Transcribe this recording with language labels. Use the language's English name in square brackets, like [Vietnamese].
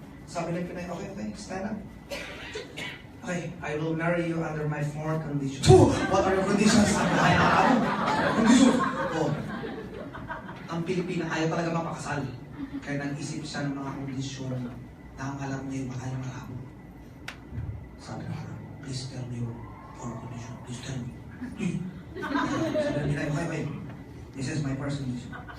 [Filipino] Sabi ng Pinay, [English] okay, stand up. Okay, I will marry you under my 4 conditions. What are your conditions? [Filipino] Sabi ng Arabo. Conditions? Oh, ang Pilipina ayaw talaga mapakasal. Kaya nag-isip siya ng mga kondisyon na ang alam niya yung baka yung Arabo. Sabi ng Arabo, [English] please tell me your 4 conditions. Please tell me. [Filipino] Sabi ng Pinay, [English] okay. This is my first condition.